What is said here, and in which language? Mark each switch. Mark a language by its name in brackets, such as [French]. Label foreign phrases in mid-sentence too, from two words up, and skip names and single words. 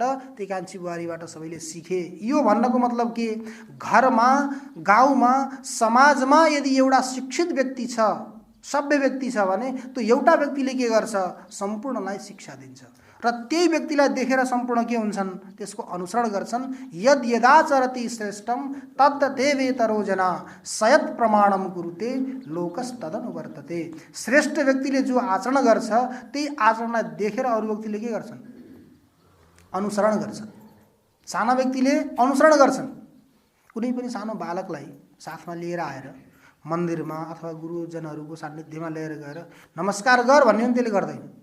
[Nepali] त्यही कान्छी बुहारीबाट सबैले सिके। यो भन्नको मतलब के? घरमा, गाउँमा, समाजमा यदि एउटा शिक्षित व्यक्ति छ, सभ्य व्यक्ति छ भने त्यो एउटा व्यक्तिले के गर्छ? सम्पूर्णलाई शिक्षा दिन्छ र त्यही व्यक्तिलाई देखेर सम्पूर्ण के हुन्छन्? त्यसको अनुसरण गर्छन्। [Sanskrit] यद यदाचरति श्रेष्ठम तद्देवेतरो जना सयत प्रमाणम कुरुते लोकस्तदनुवर्तते। [Nepali] श्रेष्ठ व्यक्तिले जो आचरण गर्छ त्यही आचरणलाई देखेर अरू व्यक्तिले के गर्छन्? अनुसरण गर्छन्। साना व्यक्तिले अनुसरण गर्छन्। कुनै पनि सानो बालकलाई साथमा लिएर आएर मन्दिरमा अथवा गुरुजनहरूको सान्निध्यमा लिएर गएर नमस्कार गर भन्ने पनि त्यसले गर्दैन।